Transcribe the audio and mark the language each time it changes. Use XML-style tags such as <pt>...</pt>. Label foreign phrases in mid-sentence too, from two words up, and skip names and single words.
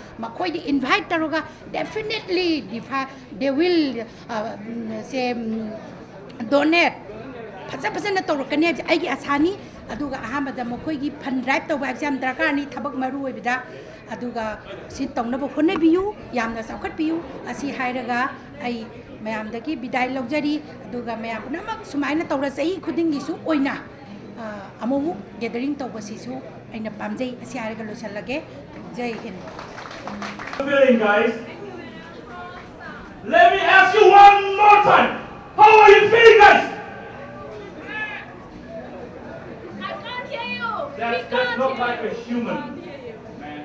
<mni>makoy invite taroga</mni> <en>definitely they will say donate</en> <mni>fazana tawrakani aigi asani aduga ahamada makoy gi</mni> <en>fund drive</en> <mni>tawba exam drakar ni thabak maru oibida aduga sin tongnabo honebiyu yamna sakhat biyu asi hairaga ai mayamdagi bidai logjari aduga mayam namak sumaina tawra sahi khuding gisu oina amomu gathering tawba sisu aina pamjai asi hairaga losalage</mni> <hi>jai hind.</hi> <en>Feeling, guys? Let me ask you one more time. How are you feeling, guys? I can't hear you. That's not like a human, man.</en>